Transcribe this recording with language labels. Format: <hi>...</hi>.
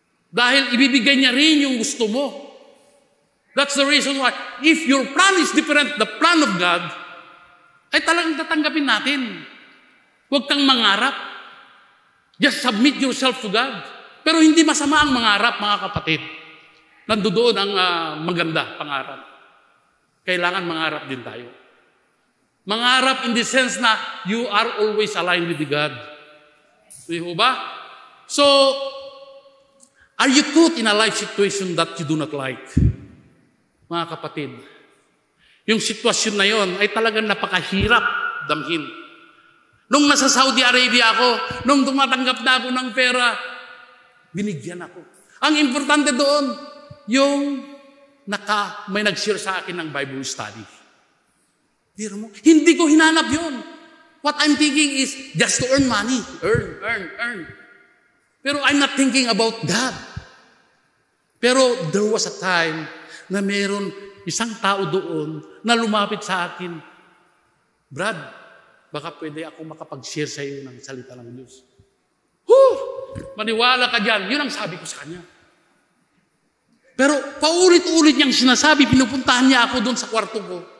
<tl>Dahil ibibigay niya rin yung gusto mo.</tl> <en>That's the reason why, if your plan is different, the plan of God,</en> <tl>ay talagang tatanggapin natin. Huwag kang mangarap.</tl> <en>Just submit yourself to God.</en> <tl>Pero hindi masama ang mangarap, mga kapatid. Nandoon ang maganda pangarap. Kailangan mangarap din tayo.</tl> <en>Mangarap in the sense na you are always aligned with God.</en> <tl>Di ba?</tl> <en>So, are you caught in a life situation that you do not like?</en> <tl>Mga kapatid, yung sitwasyon na yon ay talagang napakahirap damhin. Nung nasa Saudi Arabia ako, nung tumatanggap na ako ng pera, binigyan ako. Ang importante doon, yung may nag-share sa akin ng Bible study. Biro mo, hindi ko hinanap yun.</tl> <en>What I'm thinking is just to earn money. Earn. Pero I'm not thinking about God.</en> <tl>Pero</tl> <en>there was a time</en> <tl>na meron isang tao doon na lumapit sa akin, Brad, baka pwede ako makapag-share sa iyo ng salita ng Diyos. Maniwala ka dyan. Yun ang sabi ko sa kanya. Pero paulit-ulit niyang sinasabi, pinupuntahan niya ako doon sa kwarto ko.</tl>